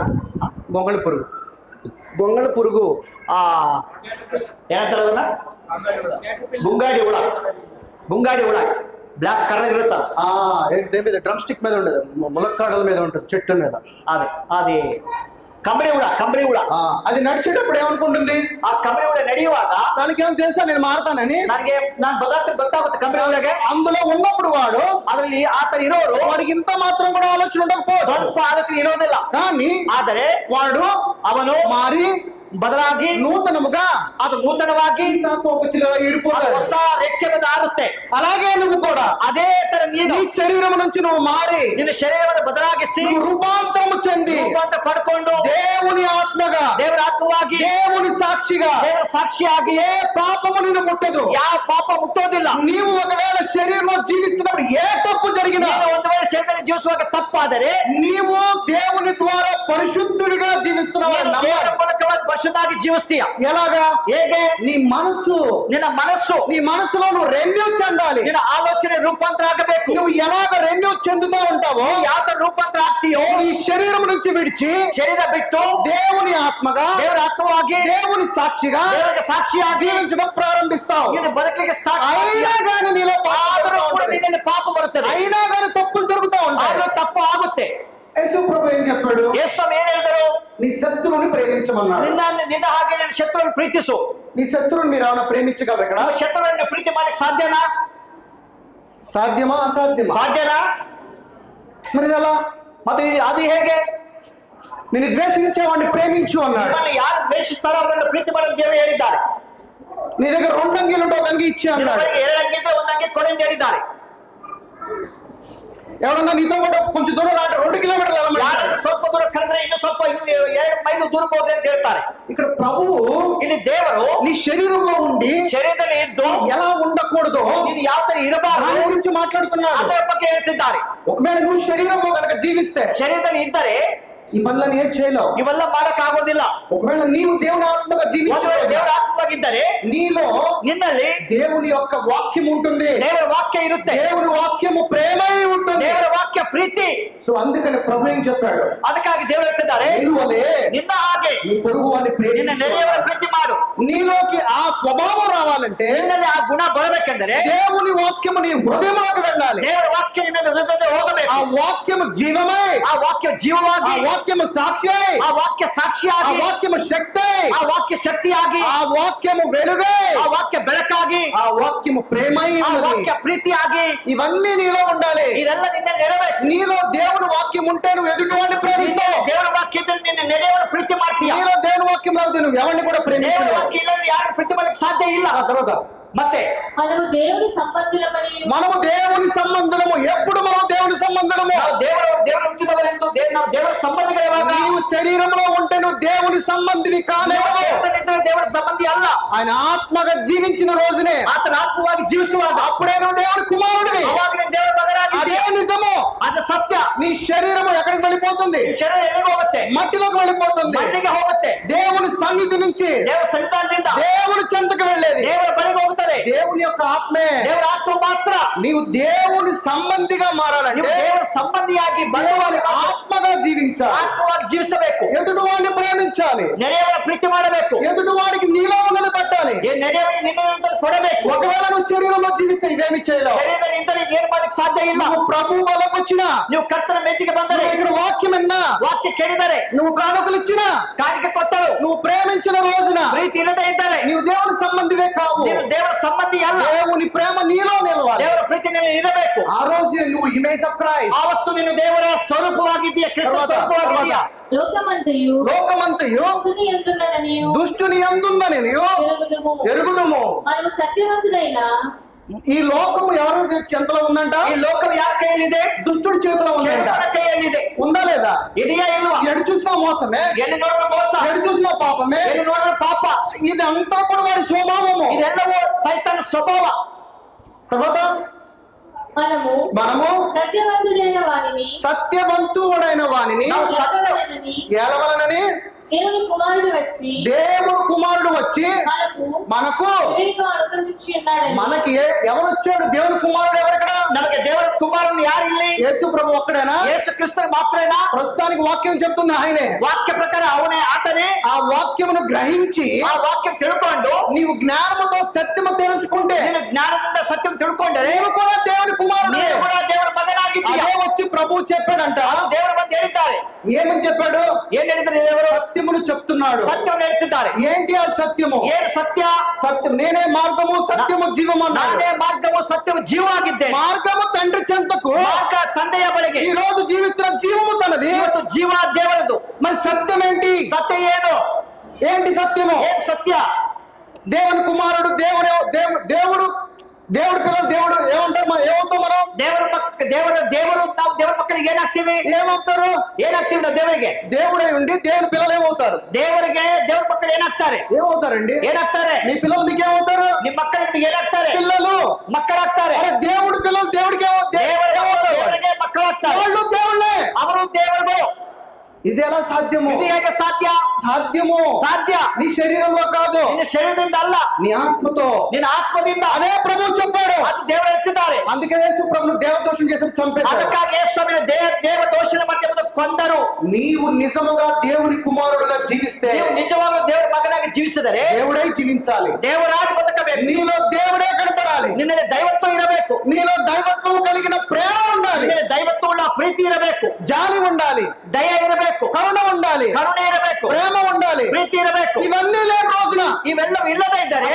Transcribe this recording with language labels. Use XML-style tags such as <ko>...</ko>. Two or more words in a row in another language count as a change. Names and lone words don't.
<te>గొంగళి పురుగు</te> <kn>ಏನಂತಾರೆ ಅದನ್ನ? గుంగాడి ಹುಳ</kn> <en>black color</en> <kn>ఇరుతా.</kn> <te>దేని మీద? డ్రమ్ స్టిక్ మీద ఉండదు, ములక్కాడల మీద ఉంటుంది, చెట్టు మీద. అది</te> <kn>ಕಂಬಳಿ ಹುಳ</kn> <te>అది నడిచేటప్పుడు ఏమనుకుంటుంది?</te> <kn>ಆ ಕಂಬಳಿ ಹುಳ ನಡೆಯುವಾಗ</kn> <te>దానికేం తెలుసా నేను మారతానని?</te> <kn>ನಾನು ಬದಲಾಗ್ತಾ ಗೊತ್ತಾಗುತ್ತೆ ಕಂಬಳಿ ಹುಳಗೆ.</kn> <te>అందులో ఉన్నప్పుడు వాడు</te> <kn>ಅದರಲ್ಲಿ ಆತ ಇರೋರು</kn> <te>వాడికి ఇంత మాత్రం కూడా ఆలోచన ఉండకపోవచ్చు,</te> <kn>ಸ್ವಲ್ಪ ಆಲೋಚನೆ ಇರೋದಿಲ್ಲ.</kn> <te>కానీ</te> <kn>ಆದರೆ ಅವನು</kn> <te>మారి</te> <kn>ಬದಲಾಗಿ</kn> <te>నూతనముగా</te> <kn>ಅದು ನೂತನವಾಗಿ</kn> <te>ఇరిపోతాడు,</te> <kn>ಹೊಸ ರೆಕ್ಕೆ మీద ಆರುತ್ತೆ.</kn> <te>అలాగే నువ్వు కూడా</te> <kn>ಅದೇ ತರ ನೀನು</kn> <te>నీ శరీరం నుంచి నువ్వు మారి</te> <kn>ನಿನ್ನ ಶರೀರವನ್ನು ಬದಲಾಗಿಸಿ</kn> <te>నువ్వు రూపాంతరము చెంది</te> <kn>ರೂಪಾಂತರ ಪಡ್ಕೊಂಡು</kn> <te>దేవుని ఆత్మగా,</te> <kn>ದೇವರ ಆತ್ಮವಾಗಿ,</kn> <te>దేవుని సాక్షిగా,</te> <kn>ದೇವರ ಸಾಕ್ಷಿಯಾಗಿ</kn> <te>ఏ పాపము నిన్ను ముట్టదు.</te> <kn>ಯಾವ ಪಾಪ ಮುಟ್ಟೋದಿಲ್ಲ.</kn> <te>నీవు ఒకవేళ శరీరంలో జీవిస్తున్నప్పుడు ఏ తప్పు జరిగినా,</te> <kn>ನೀನು ಒಂದು ವೇಳೆ ಶರೀರದಲ್ಲಿ ಜೀವಿಸುವಾಗ ತಪ್ಪಾದರೆ</kn> <te>నీవు దేవుని ద్వారా పరిశుద్ధుడిగా జీవిస్తున్నావు.</te> <kn>ದೇವರ ಮೂಲಕವಾಗಿ ಪರಿಶುದ್ಧವಾಗಿ ಜೀವಿಸ್ತೀಯ.</kn> <te>ఎలాగా?</te> <kn>ಹೇಗೆ?</kn> <te>నీ మనసు,</te> <kn>ನಿನ್ನ ಮನಸ್ಸು,</kn> <te>నీ మనసులో నువ్వు రెన్యూ చెందాలి.</te> <kn>ನಿನ್ನ ಆಲೋಚನೆ ರೂಪಾಂತರ ಆಗಬೇಕು.</kn> <te>నువ్వు ఎలాగ రెన్యూ చెందుతూ ఉంటావో,</te> <kn>ಯಾವ ತರ ರೂಪಾಂತರ ಆಗ್ತೀಯೋ,</kn> <te>నీ శరీరం నుంచి విడిచి</te> <kn>ಶರೀರ ಬಿಟ್ಟು</kn> <te>దేవుని ఆత్మగా,</te> <kn>ದೇವರ ಆತ್ಮವಾಗಿ,</kn> <te>దేవుని సాక్షిగా</te> <kn>ದೇವರಿಗೆ ಸಾಕ್ಷಿಯಾಗಿ</kn> <te>జీవించడం ప్రారంభిస్తావు.</te> <kn>ನೀನು ಬದುಕಲಿಕ್ಕೆ ಸ್ಟಾರ್ಟ್</kn> <te>అయినా కానీ నీలో</te> <kn>ಆದರೂ ಕೂಡ ನಿನ್ನಲ್ಲಿ ಪಾಪ ಬರುತ್ತದೆ.</kn> <te>అయినా కానీ తప్పులు జరుగుతూ ఉంటాయి.</te> <kn>ಆದರೂ ತಪ್ಪು ಆಗುತ್ತೆ.</kn> <te>యేసు ప్రభు ఏం చెప్పాడు?</te> <kn>ಯೇಸು ಏನ್ ಹೇಳಿದರು?</kn> <te>నీ శత్రువుని ప్రేమించమన్నాడు.</te> <kn>ನಿನ್ನ ಹಾಗೆ ನಿನ್ನ ಶತ್ರುವನ್ನು ಪ್ರೀತಿಸು.</kn> <te>నీ శత్రువుని మీరు ఏమైనా ప్రేమించగలరు? ఇక్కడ</te> <kn>ಶತ್ರುವನ್ನು ಪ್ರೀತಿ ಮಾಡಲಿಕ್ಕೆ ಸಾಧ್ಯನಾ?</kn> <te>సాధ్యమా? అసాధ్యమా?</te> <kn>ಸಾಧ್ಯನಾ?</kn> <te>మరి ఎలా?</te> <kn>ಮತ್ತೆ ಅದು ಹೇಗೆ?</kn> <te>నేను ద్వేషించేవాడిని ప్రేమించు అన్నాడు.</te> <kn>ನಿಮ್ಮನ್ನು ಯಾರು ದ್ವೇಷಿಸ್ತಾರೋ ಅವರನ್ನು ಪ್ರೀತಿ ಮಾಡಲು ದೇವರು ಹೇಳಿದ್ದಾರೆ.</kn> <te>నీ దగ్గర 2 అంగీలు ఉంటే 1 అంగీ ఇచ్చి అన్నాడు. 2 అంగీలు 1 అంగీ</te> <kn>ಕೊಡಿ ಅಂತ ಹೇಳಿದ್ದಾರೆ.</kn> <te>ఎవరన్నా నీతో కూడా కొంచెం దూరం రాట 2 కిలోమీటర్లు</te> <kn>ಯಾರು ಸ್ವಲ್ಪ ದೂರ ಕರೆದ್ರೆ ಇನ್ನು ಸ್ವಲ್ಪ 2 ಮೈಲು ದೂರಕ್ಕೆ ಹೋಗ್ರಿ ಅಂತ ಹೇಳ್ತಾರೆ.</kn> <te>ఇక్కడ ప్రభువు,</te> <kn>ಇಲ್ಲಿ ದೇವರು</kn> <te>నీ శరీరంలో ఉండి</te> <kn>ಶರೀರದಲ್ಲಿ ಇದ್ದು</kn> <te>ఎలా ఉండకూడదు,</te> <kn>ನೀನು ಯಾವ ತರ ಇರಬಾರದು</kn> <te>దాని గురించి మాట్లాడుతున్నాడు.</te> <kn>ಅದರ ಬಗ್ಗೆ ಹೇಳ್ತಿದ್ದಾರೆ.</kn> <te>ఒకవేళ నువ్వు శరీరంలో కనుక జీవిస్తే</te> <kn>ಶರೀರದಲ್ಲಿ ಇದ್ದರೆ</kn> <te>ఈ పనులను ఏం చేయలేవు.</te> <kn>ಇವೆಲ್ಲ ಮಾಡಕ್ ಆಗೋದಿಲ್ಲ.</kn> <te>ఒకవేళ నీవు దేవుని ఆత్మగా జీవించే</te> <kn>ದೇವರ ಆತ್ಮವಾಗಿದ್ದರೆ</kn> <te>నీలో</te> <kn>ನಿನ್ನಲ್ಲಿ</kn> <te>దేవుని యొక్క వాక్యం ఉంటుంది.</te> <kn>ದೇವರ ವಾಕ್ಯ ಇರುತ್ತೆ.</kn> <te>దేవుని వాక్యము ప్రేమై ఉంటుంది.</te> <kn>ದೇವರ ವಾಕ್ಯ ಪ್ರೀತಿ.</kn> <te>సో అందుకని ప్రభు ఏం చెప్పాడు?</te> <kn>ಅದಕ್ಕಾಗಿ ದೇವರು ಹೇಳ್ತಿದ್ದಾರೆ, ನಿನ್ನ ಹಾಗೆ</kn> <te>నీ పొరుగు వారిని</te> <kn>ನಿನ್ನ</kn> <te>ప్రేమించు.</te> <kn>ನೆರೆಯವರ ಪ್ರೀತಿ ಮಾಡು.</kn> <te>నీలోకి ఆ స్వభావం రావాలంటే,</te> <kn>ನಿನ್ನಲ್ಲಿ ಆ ಗುಣ ಬರಬೇಕೆಂದರೆ</kn> <te>దేవుని వాక్యము నీ హృదయంలోకి వెళ్ళాలి.</te> <kn>ದೇವರ ವಾಕ್ಯ ನಿನ್ನ ಹೃದಯದಲ್ಲಿ ಹೋಗಬೇಕು.</kn> <te>ఆ వాక్యము జీవమై,</te> <kn>ಆ ವಾಕ್ಯ ಜೀವವಾಗಿ,</kn> <te>ఆ వాక్యము సాక్షి,</te> <kn>ಆ ವಾಕ್ಯ</kn> <te>ఆ</te> <kn>ಸಾಕ್ಷಿಯಾಗಿ,</kn> <te>వాక్యము శక్తి,</te> <kn>ಆ ವಾಕ್ಯ ಶಕ್ತಿಯಾಗಿ,</kn> <te>ఆ వాక్యము వెలుగై,</te> <kn>ಆ ವಾಕ್ಯ ಬೆಳಕಾಗಿ,</kn> <te>ఆ వాక్యము ప్రేమై</te> <kn>ಆ</kn> <te>ఉన్నది.</te> <kn>ವಾಕ್ಯ ಪ್ರೀತಿಯಾಗಿ</kn> <te>ఇవన్నీ నీలో ఉండాలి.</te> <kn>ಇದೆಲ್ಲ ನಿನ್ನ ನೆರವೇರು.</kn> <te>నీలో దేవుని వాక్యం ఉంటే నువ్వు ఎదుటివాడిని ప్రేమిస్తావు.</te> <kn>ದೇವರ ವಾಕ್ಯ ಇದ್ದರೆ ನಿನ್ನ ನೆರೆಯವರ ಪ್ರೀತಿ ಮಾಡ್ತೀಯ.</kn> <te>నీలో దేవుని వాక్యం రాదు, నువ్వు ఎవరిని కూడా</te> <kn>ದೇವರ</kn> <te>ప్రేమించలేవు.</te> <kn>ವಾಕ್ಯ ಇಲ್ಲದೆ ಯಾರು ಪ್ರೀತಿ ಮಾಡಲಿಕ್ಕೆ ಸಾಧ್ಯ ಇಲ್ಲ.</kn> <te>ఆ తర్వాత</te> <kn>ಮತ್ತೆ</kn> <te>మనము దేవుని సంబంధులమని, మనము దేవుని సంబంధులము. ఎప్పుడు మనం దేవుని సంబంధులము?</te> <kn>ನಾವು ದೇವರ ಹುಟ್ಟಿದವರೆಂದು ನಾವು ದೇವರ ಸಂಬಂಧಿಗಳಾಗ.</kn> <te>నీవు శరీరంలో ఉంటే నువ్వు దేవుని సంబంధిని కాలేవు.</te> <kn>ದೇವರ ಸಂಬಂಧಿ ಅಲ್ಲ.</kn> <te>ఆయన ఆత్మగా జీవించిన రోజునే,</te> <kn>ಆತನ ಆತ್ಮವಾಗಿ ಜೀವಿಸುವಾಗ</kn> <te>అప్పుడే నువ్వు దేవుని కుమారుడివి.</te> <kn>ಅವಾಗ ನೀನು ದೇವರ ಮಗನಾಗಿ.</kn> <te>అదే నిజము.</te> <kn>ಅದು ಸತ್ಯ.</kn> <te>నీ శరీరము ఎక్కడికి వెళ్ళిపోతుంది?</te> <kn>ಶರೀರ ಎಲ್ಲಿಗೆ ಹೋಗುತ್ತೆ?</kn> <te>మట్టిలోకి వెళ్ళిపోతుంది.</te> <kn>ಮಣ್ಣಿಗೆ ಹೋಗುತ್ತೆ.</kn> <te>దేవుని సన్నిధి నుంచి</te> <kn>ದೇವರ ಸನ್ನಿಧಾನದಿಂದ</kn> <te>దేవుని చెంతకు వెళ్ళేది</te> <kn>ದೇವರ ಬಳಿಗೆ ಹೋಗುತ್ತದೆ.</kn> <te>దేవుని యొక్క ఆత్మే.</te> <kn>ದೇವರ ಆತ್ಮ ಮಾತ್ರ.</kn> <te>నీవు దేవుని సంబంధిగా</te> <kn>ನೀವು</kn> <te>మారాలంటే</te> <kn>ದೇವರ ಸಂಬಂಧಿಯಾಗಿ</kn> <te>దేవుని ఆత్మగా జీవించాలి.</te> <kn>ಆತ್ಮವಾಗಿ ಜೀವಿಸಬೇಕು.</kn> <te>ఎదుటివాడిని ప్రేమించాలి.</te> <kn>ನೆರೆಯವರ ಪ್ರೀತಿ ಮಾಡಬೇಕು.</kn> <te>ఎదుటివాడికి నీలో ఉన్నది పట్టాలి.</te> <kn>ನೆರೆಯವರಿಗೆ ನಿನ್ನ ಕೊಡಬೇಕು.</kn> <te>ఒకవేళ నువ్వు శరీరంలో జీవిస్తే ఇవేమి చేయలేవు.</te> <kn>ಶರೀರದಲ್ಲಿ ಇದ್ದರೆ ಏನು ಮಾಡಲಿಕ್ಕೆ ಸಾಧ್ಯ ಇಲ್ಲ.</kn> <te>నువ్వు ప్రభు వద్దకు వచ్చినా,</te> <kn>ನೀವು ಕರ್ತನ ಮೆಚ್ಚಿಗೆ ಬಂದರೆ,</kn> <te>నువ్వు ఇక్కడ వాక్యం విన్నా,</te> <kn>ವಾಕ್ಯ ಕೇಳಿದರೆ,</kn> <te>నువ్వు కానుకలు ఇచ్చినా,</te> <kn>ಕಾಣಿಕೆ ಕೊಟ್ಟರು,</kn> <te>నువ్వు ప్రేమించిన రోజున</te> <kn>ಪ್ರೀತಿ ಇಲ್ಲದೆ ಇದ್ದರೆ</kn> <te>నీవు దేవుని సంబంధివే కావు.</te> <kn>ನೀನು ದೇವರ ಸಂಬಂಧಿ ಅಲ್ಲ.</kn> <te>దేవుని ప్రేమ నీలో నిలవాలి.</te> <kn>ದೇವರ ಪ್ರೀತಿ ನೀನು ಇರಬೇಕು.</kn> <te>ఆ రోజు నువ్వు</te> <en>image of Christ.</en> <kn>ಆವತ್ತು ನೀನು ದೇವರ ಸ್ವರೂಪವಾಗಿದ್ದೀಯ, ಕ್ರಿಸ್ತ ಸ್ವರೂಪವಾಗಿದ್ದೀಯ.</kn> <te>లోకమంతయు లోకమంతయు దుష్టుని యందున్నదనియు దుష్టుని యందుందని ఎరుగుదుము. మనము సత్యవంతుడైన ఈ లోకము ఎవరి చేతిలో ఉందంట?</te> <kn>ಈ ಲೋಕವು ಯಾರ ಕೈಯಲ್ಲಿದೆ?</kn> <te>దుష్టుడి చేతిలో ఉందంట.</te> <kn>ಕೆಟ್ಟವನ ಕೈಯಲ್ಲಿದೆ.</kn> <te>ఉందా లేదా?</te> <kn>ಇದೆಯಾ ಇಲ್ವಾ?</kn> <te>ఎడు చూసినా మోసమే,</te> <kn>ಎಲ್ಲಿ ನೋಡಿದ್ರು ಮೋಸ,</kn> <te>ఎడు చూసినా పాపమే,</te> <kn>ಎಲ್ಲಿ ನೋಡಿದ್ರು ಪಾಪ.</kn> <te>ఇదంతా కూడా వాడి స్వభావము.</te> <kn>ಇದೆಲ್ಲವೂ ಸೈತಾನ ಸ್ವಭಾವ.</kn> <te>తర్వాత మనము సత్యవంతుడైన వానిని ఏలవలనని దేవుని కుమారుడు వచ్చి మనకు మనకి ఎవరు వచ్చాడు? దేవుని కుమారుడు ఎవరిక్కడ?</te> <kn>నಮಗೆ ದೇವರ ಕುಮಾರನು ಯಾರು ಇಲ್ಲಿ?</kn> <te>యేసు ప్రభు ఒక్కడేనా? యేసు క్రీస్తు మాత్రమేనా? ప్రస్తుతానికి వాక్యం చెప్తుంది ఆయనే. వాక్య ప్రకారం ಅವನೇ ఆతనే. ఆ వాక్యమును గ్రహించి</te> <kn>ಆ ವಾಕ್ಯಂ ತಿಳ್ಕೊಂಡು</kn> <te>నీవు జ్ఞానముతో సత్యము తెలుసుకుంటే,</te> <kn>ನೀನು ಜ್ಞಾನದಿಂದ ಸತ್ಯಂ ತಿಳ್ಕೊಂಡರೆ</kn> <te>నీవు కూడా దేవుని కుమారుడు,</te> <kn>ನೀನು ಕೂಡ ದೇವರ ಮಗನಾಗಿದ್ದೀಯ.</kn> <te>అదే వచ్చి ప్రభు చెప్పాడంట,</te> <kn>ದೇವರ ಬಂದು ಹೇಳಿದ್ದಾರೆ,</kn> <te>ఏమని చెప్పాడు?</te> <kn>ಏನ್ ಹೇಳಿದ್ರೆ ದೇವರು</kn> <te>సత్యమును చెప్తున్నాడు.</te> <kn>ಸತ್ಯವನ್ನು ಹೇಳ್ತಿದ್ದಾರೆ.</kn> <te>ఏంటి ఆ సత్యము?</te> <kn>ಏನು సತ್ಯ?</kn> <te>సత్యం నేనే మార్గము సత్యము జీవము అన్నాడు.</te> <kn>ನಾನೇ ಮಾರ್ಗವು ಸತ್ಯವು ಜೀವವಾಗಿದ್ದೇನೆ.</kn> <te>మార్గము తండ్రి చెంతకు,</te> <kn>ಮಾರ್ಗ ತಂದೆಯ ಬಳಿಗೆ.</kn> <te>ఈ రోజు జీవిస్తున్న జీవము తనది.</te> <kn>ಇವತ್ತು ಜೀವ ದೇವರದು.</kn> <te>మరి సత్యం ఏంటి?</te> <kn>ಸತ್ಯ ಏನು?</kn> <te>ఏంటి సత్యము?</te> <kn>ಏನ್ ಸತ್ಯ?</kn> <te>దేవుని కుమారుడు, దేవుడు పిల్లలు, దేవుడు ఏమంటారు? ఏమవుతాం మనం?</te> <kn>ದೇವರು ನಾವು ದೇವರ ಮಕ್ಕಳಿಗೆ ಏನಾಗ್ತೀವಿ?</kn> <te>ఏమవుతారు?</te> <kn>ಏನಾಗ್ತೀವಿ ನಾವು ದೇವರಿಗೆ?</kn> <te>దేవుడై ఉండి దేవుని పిల్లలు ఏమవుతారు?</te> <kn>ದೇವರಿಗೆ ದೇವರ ಮಕ್ಕಳು ಏನಾಗ್ತಾರೆ?</kn> <te>ఏమవుతారండి?</te> <kn>ಏನಾಗ್ತಾರೆ?</kn> <te>మీ పిల్లలు మీకు ఏమవుతారు?</te> <kn>ನಿಮ್ಮ మక్కలు ನಿಮಗೆ ಏನಾಗ್ತಾರೆ?</kn> <te>పిల్లలు</te> <kn>ಮಕ್ಕಳಾಗ್ತಾರೆ.</kn> <te>అరే దేవుడు పిల్లలు దేవుడికి</te> <kn>ದೇವರಿಗೆ ಮಕ್ಕಳಾಗ್ತಾರೆ.</kn> <te>వాళ్ళు దేవుళ్ళే,</te> <kn>ಅವರು ದೇವರು.</kn> <te>ఇది ఎలా సాధ్యము?</te> <kn>ఇది ಹೇಗೆ ಸಾಧ್ಯ?</kn> <te>సాధ్యము</te> <kn>ಸಾಧ್ಯ.</kn> <te>నీ శరీరంలో కాదు,</te> <kn>ನಿನ್ನ ಶರೀರದಿಂದ ಅಲ್ಲ,</kn> <te>నీ ఆత్మతో.</te> <kn>ನಿನ್ನ ಆತ್ಮದಿಂದ.</kn> <te>అదే ప్రభు చెప్పాడు.</te> <kn>ಅದು ದೇವರು ಹೇಳ್ತಿದ್ದಾರೆ.</kn> <te>అందుకే యేసు ప్రభును దేవదోషం చేసి చంపేశాడు.</te> <kn>ಅದಕ್ಕಾಗಿ ಯೇಸುವಿನ ದೇವ ದೋಷಣ ಮಾಡಿ ಕೊಂದರು.</kn> <te>నీవు నిజముగా దేవుని కుమారుడుగా జీవిస్తే,</te> <kn>ನೀವು ನಿಜವಾಗ್ಲೂ ದೇವರ ಮಗನಾಗಿ ಜೀವಿಸಿದರೆ</kn> <te>దేవుడై జీవించాలి.</te> <kn>ದೇವರಾಗಿ ಬದುಕಬೇಕು.</kn> <te>నీలో దేవుడే కనపడాలి.</te> <kn>ನಿನ್ನಲ್ಲಿ ದೈವತ್ವ ಇರಬೇಕು.</kn> <te>నీలో దైవత్వం కలిగిన ప్రేమ ఉండాలి.</te> <kn>ನಿನ್ನಲ್ಲಿ ದೈವತ್ವವುಳ್ಳ ಪ್ರೀತಿ ಇರಬೇಕು.</kn> <te>జాలి ఉండాలి,</te> <kn>ದಯ ಇರಬೇಕು,</kn> <te>కరుణ ఉండాలి,</te> <kn>ಕರುಣೆ ಇರಬೇಕು,</kn> <te>ప్రేమ ఉండాలి,</te> <kn>ಪ್ರೀತಿ ಇರಬೇಕು.</kn> <te>ఇవన్నీ లేని రోజున</te> <kn>ಇವೆಲ್ಲವೂ ಇಲ್ಲದೇ ಇದ್ದರೆ</kn>